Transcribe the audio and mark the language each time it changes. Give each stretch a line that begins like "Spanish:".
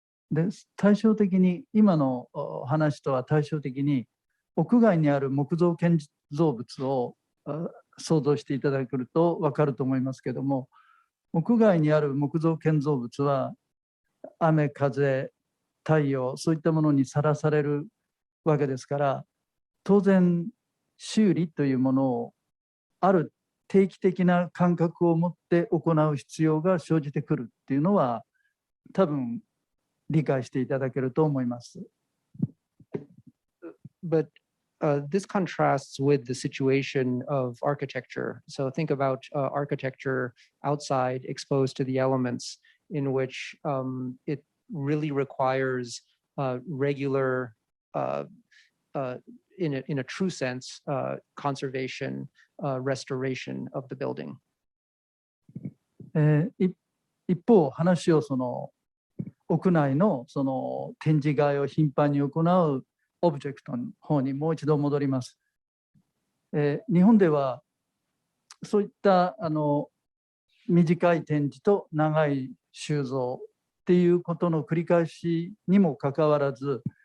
Japanese: で対照的に今の話とは対照的に屋外にある木造建造物を想像していただけると分かると思いますけども、屋外にある木造建造物は雨風太陽そういったものにさらされるわけですから、当然修理というものをある定期的な感覚を持って行う必要が生じてくるっていうのは多分理解していただけると思います。
English: But this contrasts with the situation of architecture. So think about architecture outside, exposed to the elements, in which it really requires regular, in a true sense, conservation, restoration of the building.
Japanese: 一方、話をその屋内のその展示会を頻繁に行うオブジェクトの方にもう一度戻ります。日本ではそういった短い展示と長い収蔵っていうことの繰り返しにもかかわらず、